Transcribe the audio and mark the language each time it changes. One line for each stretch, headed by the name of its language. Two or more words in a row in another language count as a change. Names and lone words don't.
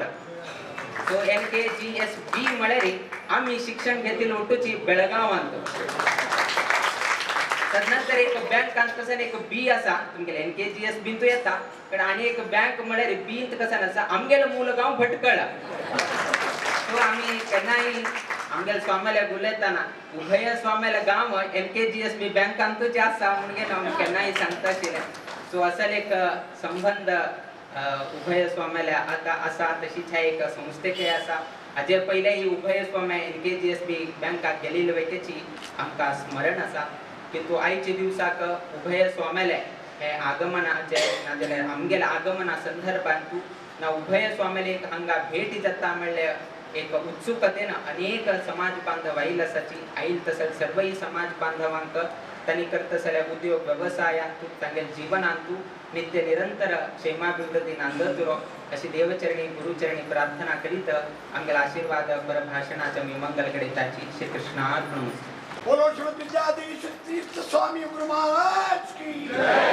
Konkani: सो NKGSB म्हळ्यार आम्ही शिक्षण घेतले उठूची बेळगावांत. तदनंतर एक बँक कसं एक बी असा तुमगेले NKGSB तो येता पण आणि एक बँक म्हळ्यार बी कसं असा आमगेले मूल गाव भटकळ. सो आम्ही केन्नाही आमगेले स्वामेले उलयतना उभय स्वामेले गाव NKGSB बँकांतूच आसा म्हणून आमी केन्नाही सांगता आशिल्ले. सो असले एक संबंध उभय स्वाम्याले आता असा तशीच एक संस्थेचे असा. हाजे पहिले ही उभय स्वाम्या NKGSB बँकाक गेलेली वैकेची आमकां स्मरण असा की तो आयच्या दिवसाक उभय स्वाम्याले हे आगमनाचे नाजाल्यार आमगेले आगमना संदर्भात ना उभय स्वाम्याले एक हांगा भेट जाता म्हणले एक उत्सुकतेन अनेक समाज बांधव आयिल्ले आसाची. आयिल्ले तसले सर्वही समाज बांधवांक त्यांनी करत असलेल्या उद्योग व्यवसायांतू तांगेले जीवनांतू नित्य निरंतर क्षेमाभिवृद्धी नांदतुरो अशी देवचरणी गुरुचरणी प्रार्थना करीत आमगेले आशीर्वाद परभाषणाच्या मी मंगल करीताची. श्री कृष्णार्पण.
Hindi: बोलो श्रीमद विद्याधीश तीर्थ स्वामी गुरु महाराज की जय.